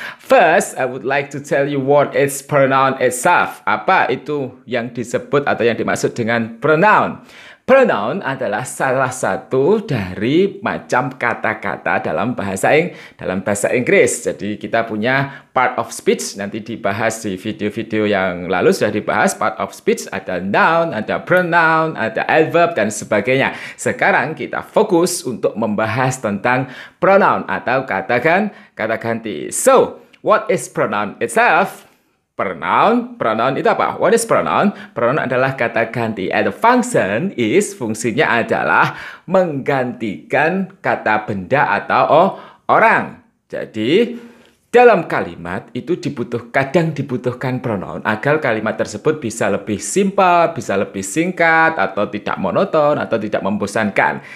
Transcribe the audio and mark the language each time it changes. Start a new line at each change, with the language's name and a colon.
English: First, I would like to tell you what is pronoun itself.
Indonesian: Apa itu yang disebut atau yang dimaksud dengan pronoun? Pronoun adalah salah satu dari macam kata-kata dalam bahasa Inggris. Jadi kita punya part of speech, nanti dibahas di video-video yang lalu sudah dibahas. Part of speech ada noun, ada pronoun, ada adverb, dan sebagainya. Sekarang kita fokus untuk membahas tentang pronoun atau kata ganti.
English: So, what is pronoun itself?
Indonesian: Pronoun itu apa?
English: What is pronoun?
Indonesian: Pronoun adalah kata ganti.
English: And the function is,
Indonesian: fungsinya adalah menggantikan kata benda atau orang. Jadi, dalam kalimat itu kadang dibutuhkan pronoun agar kalimat tersebut bisa lebih simpel, bisa lebih singkat, atau tidak monoton, atau tidak membosankan.